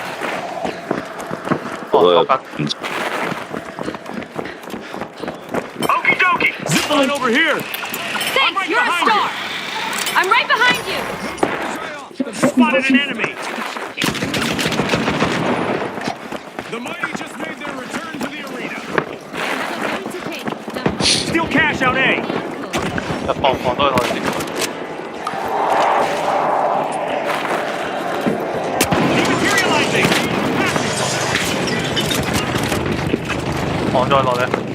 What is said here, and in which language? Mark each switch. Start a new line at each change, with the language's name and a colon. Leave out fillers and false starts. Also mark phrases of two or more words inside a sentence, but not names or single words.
Cantonese: 我
English: Okie dokie. Zip line over here. Thanks, you're a star. I'm right behind you. Spotted an enemy. The mighty just made their return to the arena. Steal cash out A.
Cantonese: 一放都可以。放咗落嚟。